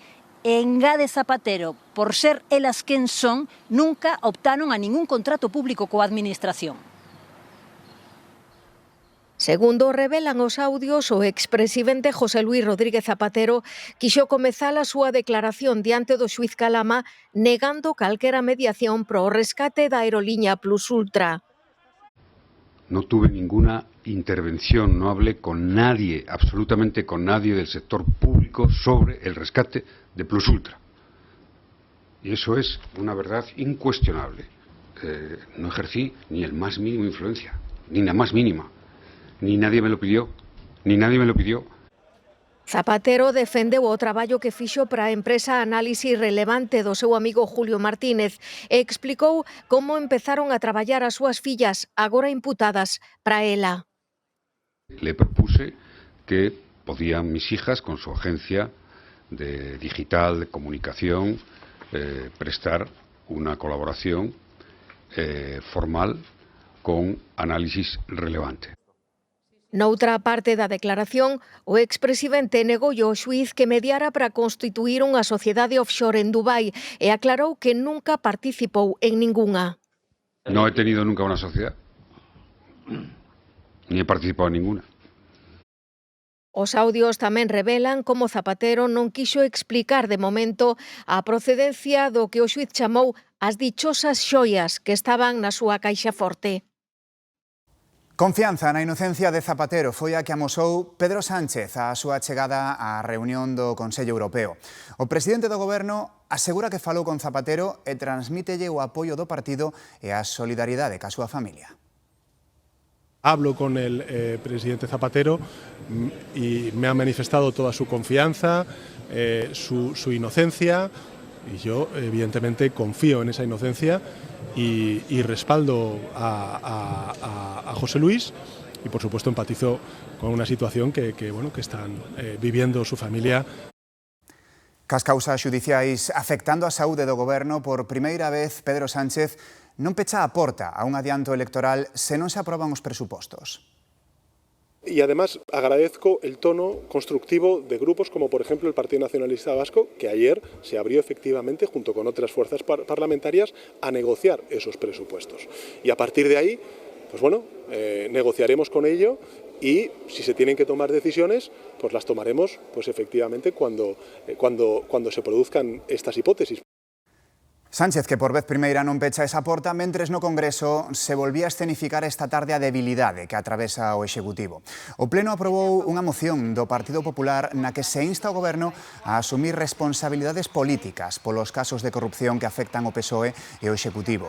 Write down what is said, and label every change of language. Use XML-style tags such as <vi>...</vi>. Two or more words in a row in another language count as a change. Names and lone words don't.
<gl>Engade Zapatero, por ser elas quen son, nunca optaron a ningún contrato público coa administración. Segundo revelan os audios, o expresidente José Luis Rodríguez Zapatero quixo comezar a súa declaración diante do xuíz Calama negando calquera mediación pro rescate da aerolínea Plus Ultra.</gl> <es>No tuve ninguna intervención, no hablé con nadie, absolutamente con nadie del sector público sobre el rescate de Plus Ultra. Y eso es una verdad incuestionable. No ejercí ni el más mínimo influencia, ni la más mínima. Ni nadie me lo pidió, ni nadie me lo pidió.</es> <gl>Zapatero defendeu o traballo que fixo para a empresa Análisis Relevante do seu amigo Julio Martínez e explicou como empezaron a traballar as súas fillas, agora imputadas, para ela.</gl> <es>Le propuse que podían mis hijas, con su agencia de digital, de comunicación, prestar una colaboración formal con Análisis Relevante.</es> <gl>Noutra parte da declaración, o expresidente negou ao xuíz que mediara para constituir unha sociedade offshore en Dubái e aclarou que nunca participou en ningunha.</gl> <es>No he tenido nunca una sociedad, ni he participado en ninguna.</es> <gl>Os audios tamén revelan como Zapatero non quixo explicar de momento a procedencia do que o xuíz chamou as dichosas xoias que estaban na súa caixa forte. Confianza na inocencia de Zapatero foi a que amosou Pedro Sánchez á súa chegada á reunión do Consello Europeo. O presidente do goberno asegura que falou con Zapatero e transmítelle o apoio do partido e a solidaridade ca súa familia.</gl> <es>Hablo con el presidente Zapatero y me ha manifestado toda su confianza, su inocencia, y yo evidentemente confío en esa inocencia y respaldo a José Luis y por supuesto empatizo con una situación que están viviendo su familia.</es> <gl>Cas causas xudiciais afectando a saúde do goberno, por primeira vez Pedro Sánchez non pecha a porta a un adianto electoral se non se aproban os presupostos.</gl> <es>Y además agradezco el tono constructivo de grupos como por ejemplo el Partido Nacionalista Vasco, que ayer se abrió efectivamente junto con otras fuerzas parlamentarias a negociar esos presupuestos. Y a partir de ahí, pues bueno, negociaremos con ello y si se tienen que tomar decisiones, pues las tomaremos pues efectivamente cuando se produzcan estas hipótesis.</es> <gl>Sánchez, que por vez primeira non pecha esa porta, mentres no Congreso se volvía a escenificar esta tarde a debilidade que atravesa o Executivo. O Pleno aprobou unha moción do Partido Popular na que se insta o Goberno a asumir responsabilidades políticas polos casos de corrupción que afectan o PSOE e o Executivo.</gl>